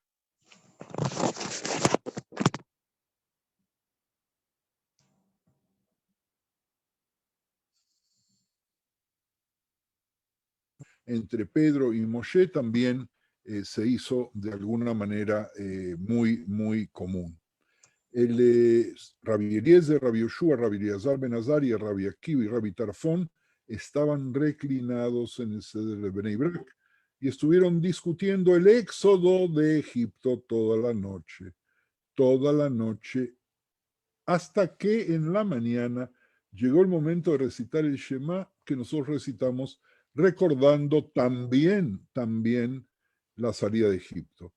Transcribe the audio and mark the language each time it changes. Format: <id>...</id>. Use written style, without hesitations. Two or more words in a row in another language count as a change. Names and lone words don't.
<es>Entre Pedro y Moshe también se hizo de alguna manera muy, muy común. Rabbi Eliezer, Rabbi Yoshua, Rabbi Eleazar ben Azariah, Rabbi Akiva y Rabbi Tarfón estaban reclinados en el seder de Bnei Brak y estuvieron discutiendo el éxodo de Egipto toda la noche, hasta que en la mañana llegó el momento de recitar el Shema que nosotros recitamos, recordando también la salida de Egipto.</es>